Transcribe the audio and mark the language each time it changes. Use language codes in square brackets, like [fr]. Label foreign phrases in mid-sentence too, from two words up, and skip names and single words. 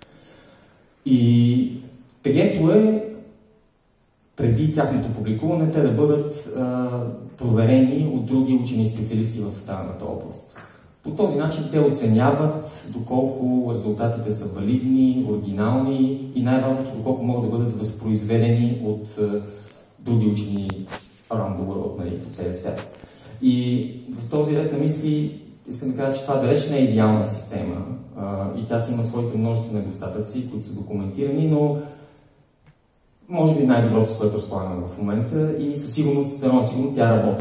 [bg] И прието е преди тяхното публикуване те да бъдат проверени от други учени специалисти в дадената област. По този начин те оценяват доколко резултатите са валидни, оригинални и най-важното доколко могат да бъдат възпроизведени от други учени [en] around the world, [bg] нали, по целия свят. И в този ред на мисли искам да кажа, че това далеч не е идеална система и тя си има своите множество недостатъци, които са документирани, но може би най-доброто, с което разполагаме в момента и със сигурност, сигурно тя работи.